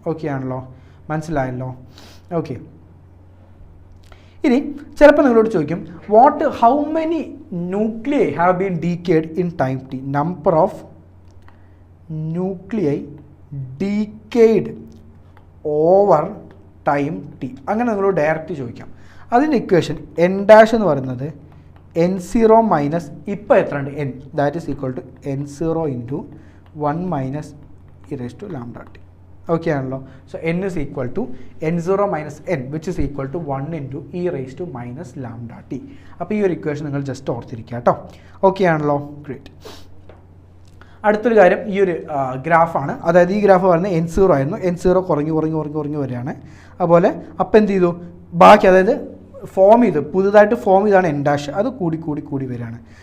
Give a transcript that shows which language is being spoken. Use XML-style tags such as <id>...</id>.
<ml>Okay ആണല്ലോ, മനസ്സിലായല്ലോ. Okay, ഇനി ചിലപ്പോൾ നിങ്ങളോട് ചോദിക്കും</ml> <en>How many nuclei have been decayed in time T, number of nuclei decayed over time T.</en> <ml>അങ്ങനെ നിങ്ങളോട് ഡയറക്റ്റ് ചോദിക്കാം. അതിൻ്റെ ഇക്വേഷൻ n' എന്ന് പറയുന്നത് n0 മൈനസ് ഇപ്പോൾ എത്ര ഉണ്ട് n,</ml> <en>that is equal to</en> <ml>n0 × 1 - e⁻λt. Okay ആണല്ലോ.</ml> <en>So n is equal to n0 minus n which is equal to 1 × e⁻λt.</en> <ml>അപ്പോൾ ഈ ഒരു ഇക്വേഷൻ നിങ്ങൾ ജസ്റ്റ് ഓർത്തിരിക്കുക കേട്ടോ. ഓക്കെ ആണല്ലോ, ഗ്രേറ്റ്. അടുത്തൊരു കാര്യം ഈ ഒരു ഗ്രാഫാണ്. അതായത് ഈ ഗ്രാഫ് പറയുന്നത് n0 ആയിരുന്നു, n0 കുറഞ്ഞു വരികയാണ്. അതുപോലെ അപ്പം എന്ത് ചെയ്തു, ബാക്കി അതായത് പുതുതായിട്ട് ഫോം ചെയ്താണ് n', അത് കൂടി വരികയാണ്.</ml>